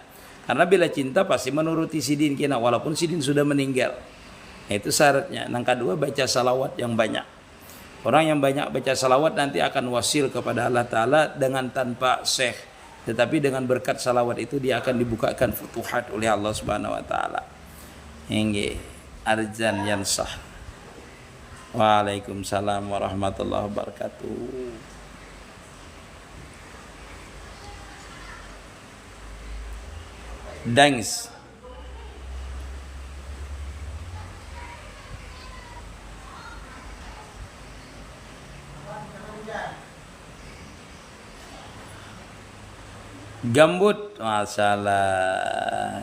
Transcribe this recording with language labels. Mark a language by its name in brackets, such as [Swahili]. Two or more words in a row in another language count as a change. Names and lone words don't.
[Indonesian] Karena bila cinta pasti menuruti sidin kena walaupun sidin sudah meninggal. Nah, itu syaratnya. Yang kedua, baca salawat yang banyak. Orang yang banyak baca salawat nanti akan wasil kepada [Arabic] الله تعالى [Indonesian] dengan tanpa syekh. Tetapi dengan berkat salawat itu dia akan dibukakan futuhat oleh [Arabic] الله سبحانه وتعالى. [Indonesian] Hingga Arjan Yansah. [Arabic] وعليكم السلام ورحمة الله وبركاته. [Indonesian] Thanks. Gambut, masalah.